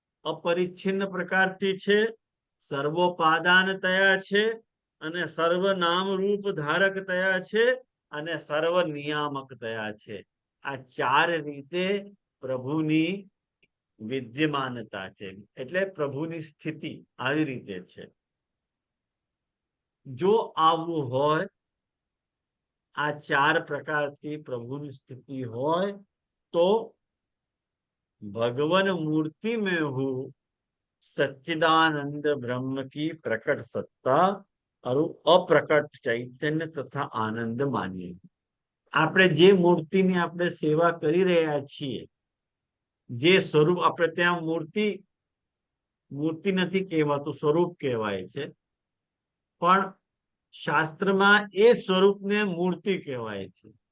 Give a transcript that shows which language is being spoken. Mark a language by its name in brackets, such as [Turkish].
[Gujarati] અપરિચ્છિન્ન પ્રકારથી છે, સર્વોપાદાન તયા છે, અને સર્વ નામ રૂપ ધારક તયા છે, અને સર્વ નિયામક તયા છે. આ 4 રીતે પ્રભુની વિદ્યમાનતા છે, એટલે પ્રભુની સ્થિતિ આવી રીતે છે. જો આવું હોય, આ 4 પ્રકારથી પ્રભુની સ્થિતિ હોય, તો [Hindi] भगवन मूर्ति में हूं सच्चिदानंद ब्रह्म की प्रकट सत्ता और अप्रकट चैतन्य तथा आनंद मानिए. [Gujarati] આપણે જે મૂર્તિની આપણે સેવા કરી રહ્યા છીએ, જે સ્વરૂપ આપણે ત્યાં મૂર્તિ નથી કહેવાતું, સ્વરૂપ કહેવાય છે, પણ શાસ્ત્રમાં એ સ્વરૂપને મૂર્તિ કહેવાય છે.